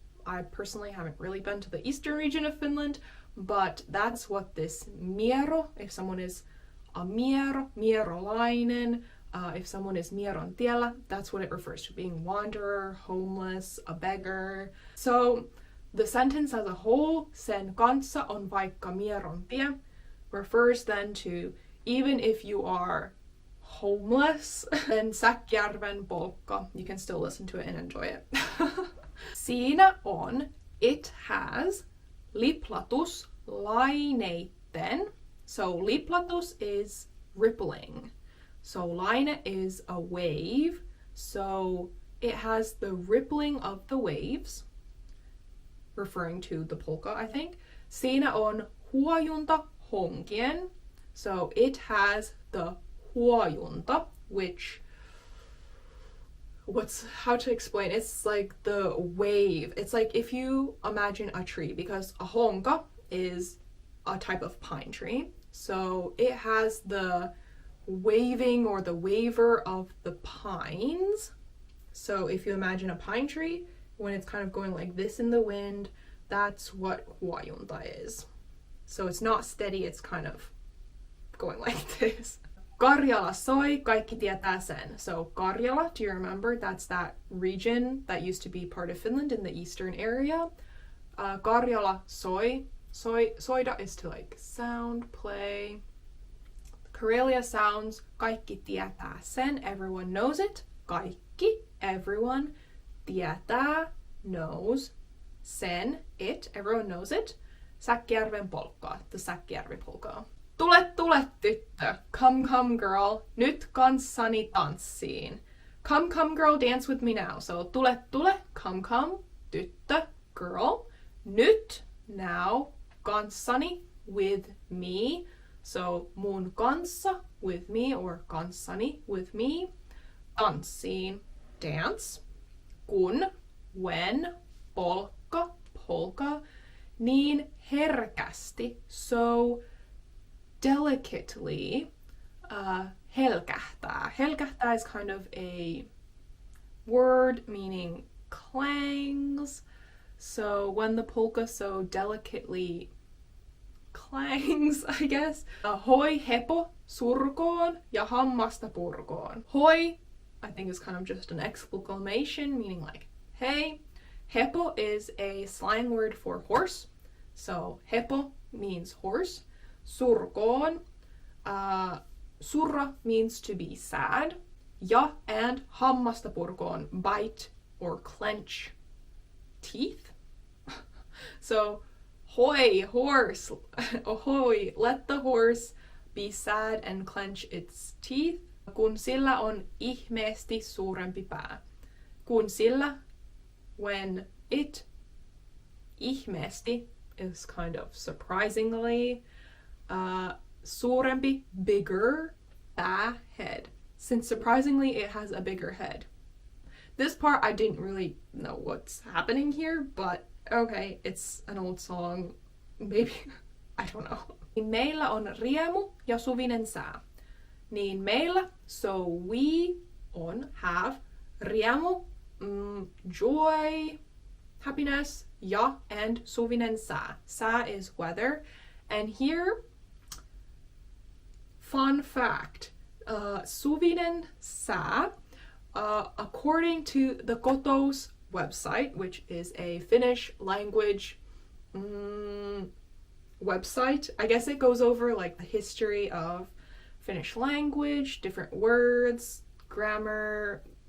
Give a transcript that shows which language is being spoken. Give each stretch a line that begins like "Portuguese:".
English: I personally haven't really been to the eastern region of Finland, but that's what this miero, if someone is a mierolainen, if someone is
Finnish: mieron tiellä,
English: that's what it refers to, being wanderer, homeless, a beggar. So the sentence as a whole,
Finnish: sen kanssa on vaikka mieron tie,
English: refers then to even if you are homeless, then Säkkijärven Polkka, you can still listen to it and enjoy it.
Finnish: Siinä on,
English: it has,
Finnish: liplatus laineitten.
English: So liplatus is rippling. So laine is a wave. So it has the rippling of the waves, referring to the polka, I think.
Finnish: Siinä on huojunta honkien.
English: So it has the huojunta, which, how to explain? It's like the wave. It's like if you imagine a tree, because a honka is a type of pine tree. So it has the waving or the waver of the pines. So if you imagine a pine tree, when it's kind of going like this in the wind, that's what huojunta is. So it's not steady, it's kind of going like this.
Finnish: Karjala soi, kaikki tietää sen.
English: So Karjala, do you remember? That's that region that used to be part of Finland in the eastern area.
Finnish: Karjala soi.
English: Soida is to like sound, play. Karelia sounds,
Finnish: kaikki tietää sen,
English: everyone knows it. Kaikki, everyone. Tietää, knows. Sen, it, everyone knows it.
Finnish: Säkkijärven polkka,
English: the Säkkijärvi polka.
Finnish: Tule tyttö,
English: come girl,
Finnish: nyt kanssani tanssiin.
English: Come girl, dance with me now. So tule, come, tyttö, girl. Nyt, now, kanssani, with me. So
Finnish: mun kanssa,
English: with me, or kanssani, with me. Tanssiin, dance.
Finnish: Kun, when, polka, niin herkästi,
English: so delicately,
Finnish: helkähtää.
English: Helkähtää is kind of a word meaning clangs. So when the polka so delicately clangs, I guess.
Finnish: Hoi hepo surkoon ja hammasta purkoon.
English: Hoi, I think is kind of just an exclamation meaning like, hey. Hepo is a slang word for horse. So hepo means horse. Surkoon, surra means to be sad. Ja and hammasta purkoon, bite or clench teeth. So hoi, horse, ohoi, let the horse be sad and clench its teeth.
Finnish: Kun sillä on ihmeesti suurempi pää. Kun sillä,
English: when it, ihmeesti is kind of surprisingly, suurempi, bigger, pää, head. Since surprisingly it has a bigger head. This part I didn't really know what's happening here, but okay, it's an old song. Maybe, I don't know.
Finnish: Meillä on riemu ja suvinen sää. Niin meillä,
English: so we
Finnish: on, have, riemu, joy, happiness, ja, and suvinen sää.
English: Sää is weather. And here, fun fact, suvinen sää, according to the Koto's website, which is a Finnish language website, I guess it goes over like the history of Finnish language, different words, grammar.